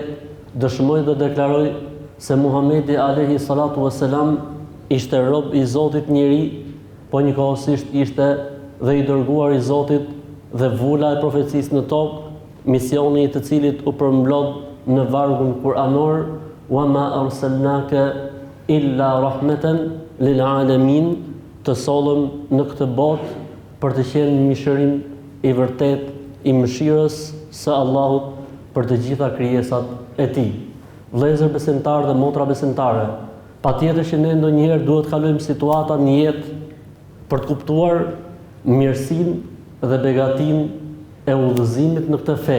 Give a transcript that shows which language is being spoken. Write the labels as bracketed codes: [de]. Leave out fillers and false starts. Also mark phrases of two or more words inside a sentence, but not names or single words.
[sq] Dëshmoj dhe deklaroj se Muhamedi [ar] عليه الصلاة والسلام [sq] ishte rob I Zotit njeri, po njëkohësisht ishte dhe I dërguar I Zotit dhe vula e profecisë në tokë, misioni I të cilit u përmblodh në vargun kuranor, [ar] وما أرسلناك إلا رحمة للعالمين, [sq] të sollëm në këtë botë për të qenë mishërim I vërtet I mëshirës së Allahut për të gjitha krijesat e Tij. Vëllezër besimtarë dhe motra besimtare, patjetër që ne ndonjëherë duhet të kalojmë situata në jetë për të kuptuar mirësinë dhe begatinë e udhëzimit në këtë fe.